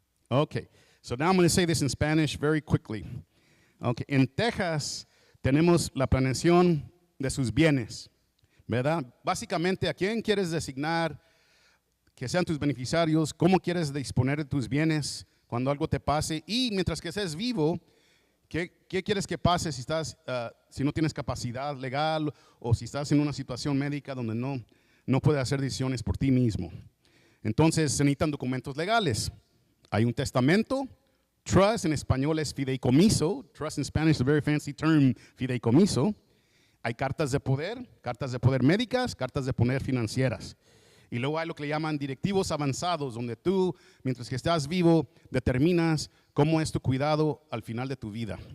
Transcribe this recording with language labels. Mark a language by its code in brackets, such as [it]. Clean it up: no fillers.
[en] Okay, so now I'm going to say this in Spanish very quickly. [es] Okay, en Texas tenemos la planeación de sus bienes, ¿verdad? Básicamente, ¿a quién quieres designar que sean tus beneficiarios? ¿Cómo quieres disponer de tus bienes cuando algo te pase? Y mientras que estés vivo, ¿Qué quieres que pase si no tienes capacidad legal o si estás en una situación médica donde no puedes hacer decisiones por ti mismo? Entonces se necesitan documentos legales. Hay un testamento. Trust en español es fideicomiso. [en] Trust in Spanish is a very fancy term, fideicomiso. [es] Hay cartas de poder médicas, cartas de poder financieras. Y luego hay lo que le llaman directivos avanzados, donde tú, mientras que estás vivo, determinas cómo es tu cuidado al final de tu vida.